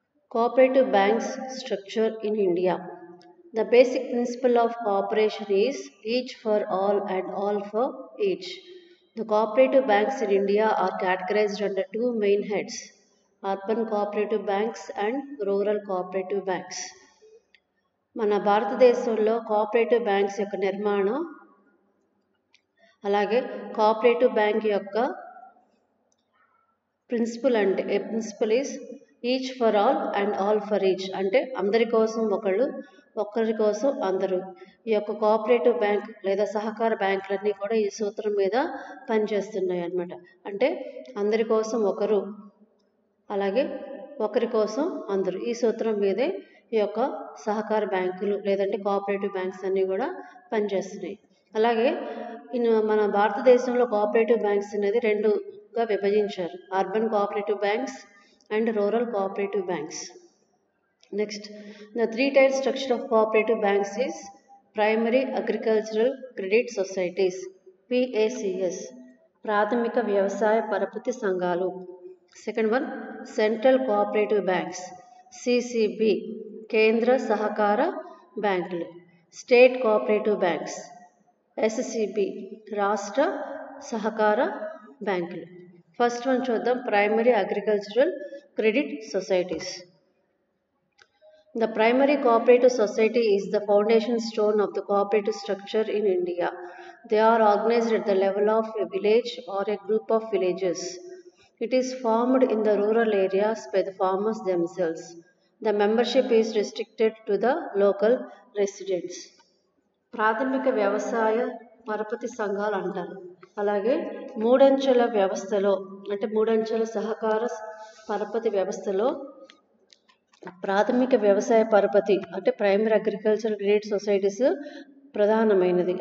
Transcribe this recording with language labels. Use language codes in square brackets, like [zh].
[en] Cooperative banks structure in India. The basic principle of cooperation is each for all and all for each. The cooperative banks in India are categorized under two main heads: urban cooperative banks and rural cooperative banks. [te] మన భారతదేశంలో cooperative banks యొక్క నిర్మాణం అలాగే cooperative bank యొక్క principle [en] is each for all and all for each, [te] అంటే అందరి కోసం ఒకళ్ళు, ఒక్కరి కోసం అందరూ. ఈ యొక్క కోఆపరేటివ్ బ్యాంక్ లేదా సహకార బ్యాంకులన్నీ కూడా ఈ సూత్రం మీద పనిచేస్తున్నాయి అన్నమాట. అంటే అందరి కోసం ఒకరు, అలాగే ఒకరి కోసం అందరూ, ఈ సూత్రం మీదే ఈ యొక్క సహకార బ్యాంకులు లేదంటే కోఆపరేటివ్ బ్యాంక్స్ అన్నీ కూడా పనిచేస్తున్నాయి. అలాగే మన భారతదేశంలో కోఆపరేటివ్ బ్యాంక్స్ అనేది రెండుగా విభజించారు: urban cooperative banks [en] and rural cooperative banks. Next, the three-tier structure of cooperative banks is Primary Agricultural Credit Societies, PACS, [te] ప్రాథమిక వ్యవసాయ పరపతి సంఘాలు. [en] Second one, Central Cooperative Banks, CCB, [te] కేంద్ర సహకార బ్యాంకులు. [en] State Cooperative Banks, SCB, [te] రాష్ట్ర సహకార బ్యాంకులు. ఫస్ట్ వన్ చూద్దాం, primary agricultural credit societies. [en] The primary cooperative society is the foundation stone of the cooperative structure in India. They are organized at the level of a village or a group of villages. It is formed in the rural areas by the farmers themselves. The membership is restricted to the local residents. [te] ప్రాథమిక వ్యవసాయ పరపతి సంఘాలు అంటారు. అలాగే మూడంచెల వ్యవస్థలో, అంటే మూడంచెల సహకార పరపతి వ్యవస్థలో ప్రాథమిక వ్యవసాయ పరపతి అంటే ప్రైమరీ అగ్రికల్చర్ క్రెడిట్ సొసైటీస్ ప్రధానమైనది.